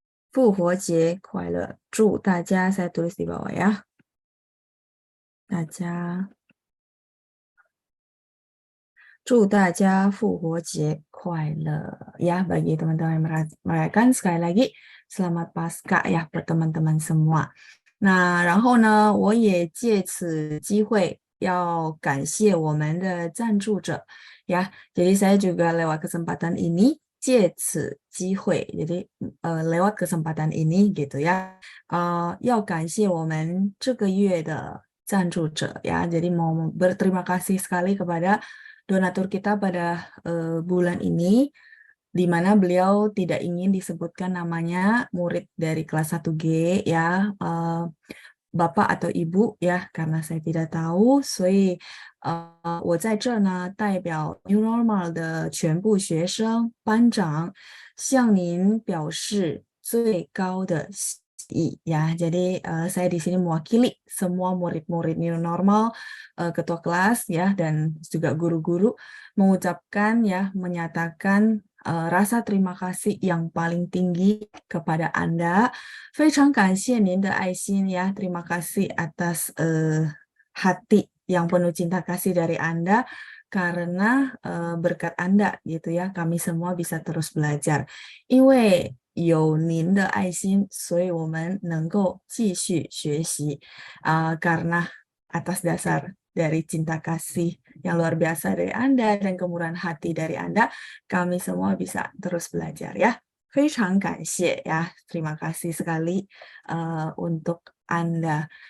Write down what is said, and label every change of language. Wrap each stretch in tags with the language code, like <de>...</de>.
<zh>复活节快乐，祝大家</zh> <id>saya tulis di bawah ya.</id> <zh>大家祝大家复活节快乐</zh> <id>ya bagi teman-teman yang merayakan sekali lagi selamat Paskah ya buat teman-teman semua.</id> <zh>Nah, 然后呢，我也借此机会要感谢我们的赞助者 ya.</zh> <id>Jadi saya juga lewat kesempatan ini</id> <zh>借此机会</zh> <id>jadi lewat kesempatan ini gitu ya.</id> <zh>要感谢我们这个月的赞助者 ya.</zh> <id>Jadi mau berterima kasih sekali kepada donatur kita pada bulan ini, di mana beliau tidak ingin disebutkan namanya murid dari kelas 1G ya, Bapak atau Ibu ya, karena saya tidak tahu,</id> <zh>所以我在这呢代表 New Normal 的全部学生班长向您表示最高的喜意</zh> <id>ya. Jadi saya di sini mewakili semua murid-murid New Normal, ketua kelas ya dan juga guru-guru mengucapkan ya, menyatakan rasa terima kasih yang paling tinggi kepada Anda.</id> <zh>非常感谢您的爱心 ya.</zh> <id>Terima kasih atas hati yang penuh cinta kasih dari Anda karena berkat Anda gitu ya, kami semua bisa terus belajar.</id> <zh>因为有您的爱心，所以我们能够继续学习。</zh> <id>karena atas dasar dari cinta kasih yang luar biasa dari Anda dan kemurahan hati dari Anda, kami semua bisa terus belajar ya.</id> <zh>非常感谢</zh> <id>ya, terima kasih sekali untuk Anda.</id>